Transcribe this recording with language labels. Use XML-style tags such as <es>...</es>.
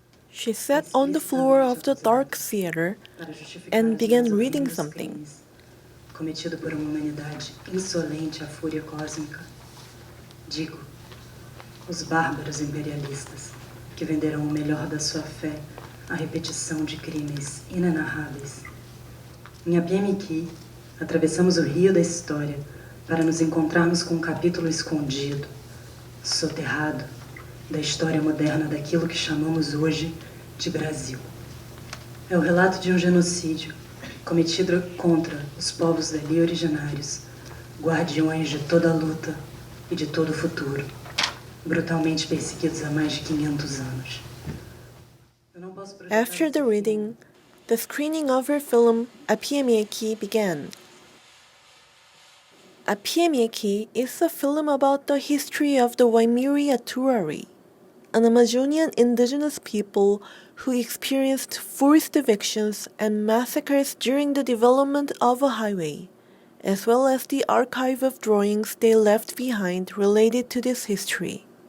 <en>She sat on the floor of the dark theater and began reading something.</en> <pt>Cometido por uma humanidade insolente à fúria cósmica. Digo, os bárbaros imperialistas que venderam o melhor da sua fé à repetição de crimes inenarráveis. Em MMCA, atravessamos o rio da história para nos encontrarmos com um capítulo escondido, soterrado, da história moderna daquilo que chamamos hoje de Brasil. É o relato de um genocídio cometido contra os povos dali originários, guardiões de toda a luta e de todo o futuro. brutalmente perseguidos há mais de 500 anos.</pt> <en>After the reading, the screening of her film APMEAKI began. APMEAKI is a film about the history of the Waimiri Aturari, an Amazonian indigenous people who experienced forced evictions and massacres during the development of a highway, as well as the archive of drawings they left behind related to this history.</en>